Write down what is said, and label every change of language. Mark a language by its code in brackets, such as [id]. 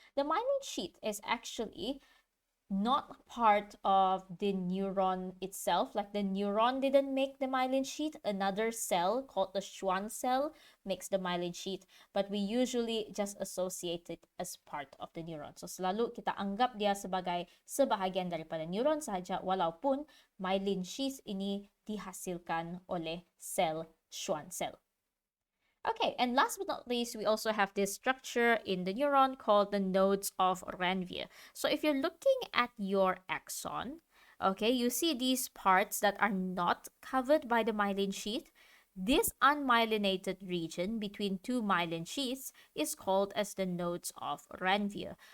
[en] The myelin sheath is actually not part of the neuron itself. Like the neuron didn't make the myelin sheath. Another cell called the Schwann cell makes the myelin sheath, but we usually just associate it as part of the neuron. [ms] So selalu kita anggap dia sebagai sebahagian daripada neuron sahaja, walaupun myelin sheath ini dihasilkan oleh sel Schwann cell. [en] Okay, and last but not least, we also have this structure in the neuron called the nodes of Ranvier. So if you're looking at your axon, okay, you see these parts that are not covered by the myelin sheath. This unmyelinated region between two myelin sheaths is called as the nodes of Ranvier.